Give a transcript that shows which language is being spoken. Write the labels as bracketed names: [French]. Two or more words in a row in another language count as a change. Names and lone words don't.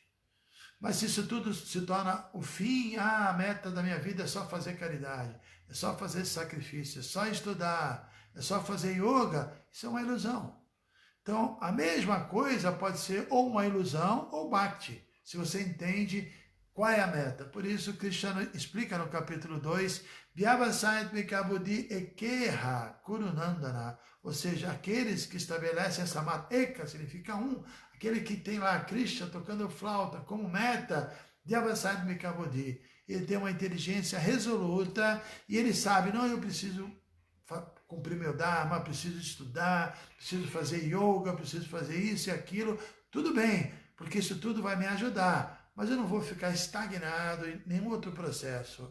[Portuguese] Mas se isso tudo se torna o fim, a meta da minha vida é só fazer caridade, é só fazer sacrifício, é só estudar, é só fazer yoga, isso é uma ilusão. Então, a mesma coisa pode ser ou uma ilusão ou Bhakti, se você entende qual é a meta. Por isso, Krishna explica no capítulo 2, [Sanskrit] Vyavasayatmika buddhi ekeha kurunandana, [Portuguese] ou seja, aqueles que estabelecem essa mata, eka significa um, aquele que tem lá Krishna tocando flauta como meta, [Sanskrit] Vyavasayatmika buddhi, [Portuguese] ele tem uma inteligência resoluta e ele sabe, não, eu preciso cumprir meu dharma, preciso estudar, preciso fazer yoga, preciso fazer isso e aquilo, tudo bem, porque isso tudo vai me ajudar, mas eu não vou ficar estagnado em nenhum outro processo.